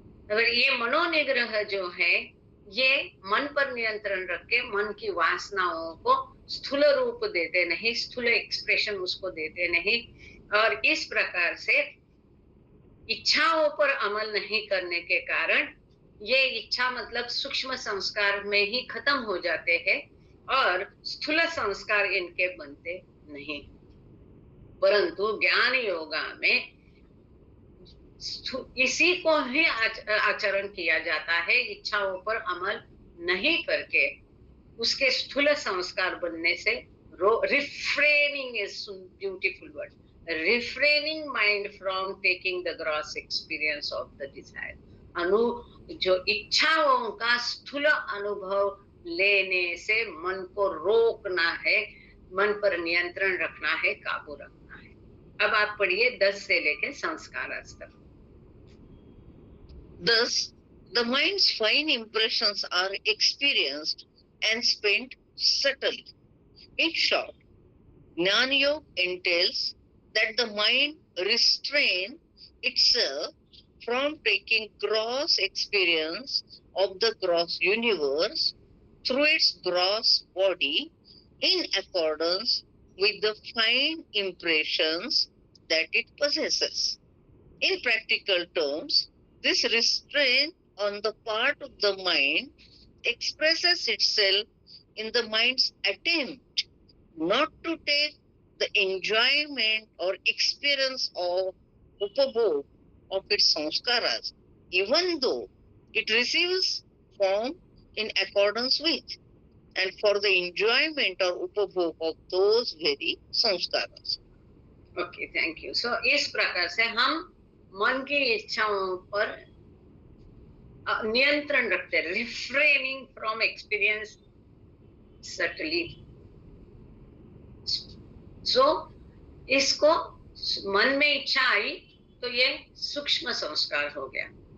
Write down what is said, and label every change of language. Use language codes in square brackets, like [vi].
[hi] अगर ये मनोनिग्रह जो है, ये मन पर नियंत्रण रख के मन की वासनाओं को स्थूल रूप देते नहीं, स्थूल एक्सप्रेशन उसको देते नहीं, और इस प्रकार से इच्छाओं पर अमल नहीं करने के कारण ये इच्छा मतलब सूक्ष्म संस्कार में ही खत्म हो जाते हैं, और स्थूल संस्कार इनके बनते नहीं। परंतु ज्ञान योगा में इसी को ही आचरण किया जाता है। इच्छाओं पर अमल नहीं करके उसके स्थूल संस्कार बनने से [en] refraining is beautiful word, refraining mind from taking the gross experience of the desire. [hi] जो इच्छाओं का स्थूल अनुभव लेने से मन को रोकना है, मन पर नियंत्रण रखना है, काबू रखना है। अब आप पढ़िए 10 से लेकर संस्कार तक। [en] Thus, the mind's fine impressions are experienced and spent subtly. In short, Jnana Yoga entails that the mind restrain itself from taking gross experience of the gross universe through its gross body in accordance with the fine impressions that it possesses. In practical terms, this restraint on the part of the mind expresses itself in the mind's attempt not to take the enjoyment or experience of upabhog of its samskaras, even though it receives form in accordance with, and for the enjoyment or upabhog of those very samskaras. Okay, thank you. [hi] सो इस प्रकार से हम मन की इच्छाओं पर नियंत्रण रखते हैं, [en] Refraining from experience subtly. [hi] सो इसको मन में इच्छा आई तो ये सूक्ष्म संस्कार हो गया।